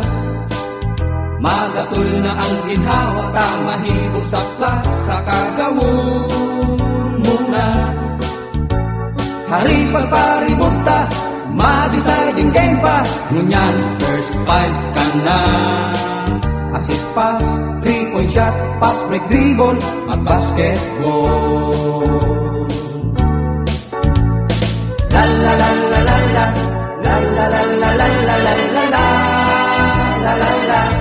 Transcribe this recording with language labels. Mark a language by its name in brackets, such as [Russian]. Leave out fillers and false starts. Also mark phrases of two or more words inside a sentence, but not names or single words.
[Bikol] Magatul na ang ginhawa ka, mahibog sa plaza, kagawon mo na. Hari pagparibota, ma- [English] deciding game [Bikol] pa, ngunyan [English] first five [Bikol] ka na. [English] Assist pass, 3-point shot, pass break dribble, at basketball. La la la la la la, la la la la la la la la la, la la la.